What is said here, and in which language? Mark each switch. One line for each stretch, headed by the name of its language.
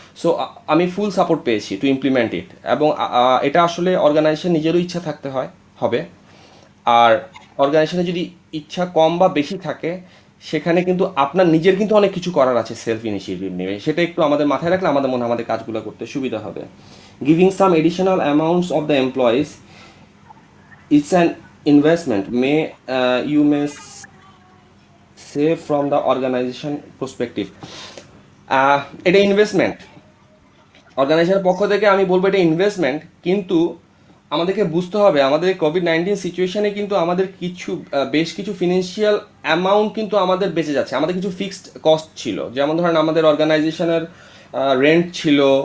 Bangla: So আমি full support পেয়েছি
English: To implement it.
Bangla: এবং এটা আসলে অর্গানাইজেশন নিজেরও ইচ্ছা থাকতে হবে। আর অর্গানাইজেশনে যদি ইচ্ছা কম বা বেশি থাকে, সেখানে কিন্তু আপনার নিজের কিন্তু অনেক কিছু করার আছে সেলফ ইনিশিয়েটিভ নিয়ে। সেটা একটু আমাদের মাথায় রাখলে আমাদের মনে হয় আমাদের কাজগুলো করতে সুবিধা হবে।
English: Giving some additional amounts of the employees, it's an investment may you may say from the organization perspective.
Bangla: এটা ইনভেস্টমেন্ট। অর্গানাইজেশনের পক্ষ থেকে আমি বলবো এটা ইনভেস্টমেন্ট। কিন্তু আমাদেরকে বুঝতে হবে আমাদের কোভিড-19 সিচুয়েশনে কিন্তু আমাদের বেশ কিছু ফিনান্সিয়াল অ্যামাউন্ট কিন্তু আমাদের বেঁচে যাচ্ছে। আমাদের কিছু ফিক্সড কস্ট ছিল, যেমন ধরেন আমাদের অর্গানাইজেশনের রেন্ট ছিল।